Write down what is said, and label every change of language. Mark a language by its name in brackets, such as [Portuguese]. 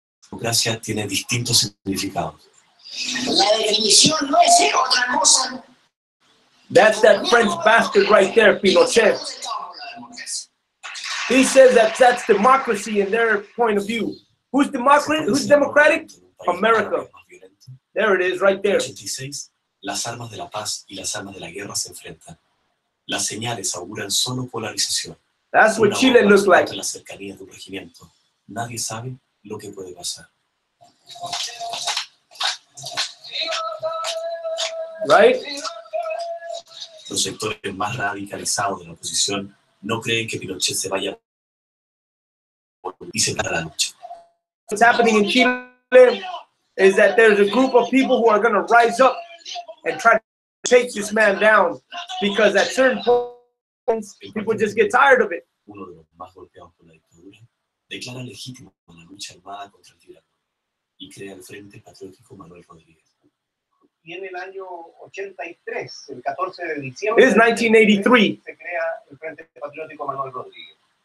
[Spanish] Democracia tiene distintos significados. La definición no es ser otra cosa. [English] That's that French bastard right there, Pinochet. He says that that's democracy in their point of view. Who's democratic? Who's democratic? America. There it is, right there. [Spanish] 86, las armas de la paz y las armas de la guerra se enfrentan. Las señales auguran solo polarización. [English] That's what Chile looks like. [Spanish] La cercanía de un regimiento. Nadie sabe lo que puede pasar. [English] Right? [Spanish] Los sectores más radicalizados de la oposición no creen que Pinochet se vaya y se para la lucha. [English] What's happening in Chile is that there's a group of people who are going to rise up and try to take this man down, because at certain points people just get tired of it. [Spanish] Uno de los más golpeados por la dictadura declara legítima la lucha armada contra el tirano y crea el Frente Patriótico Manuel Rodríguez. Y en el año 83, el 14 de diciembre, [English] It is 1983. [Spanish] se crea el Frente Patriótico Manuel Rodríguez.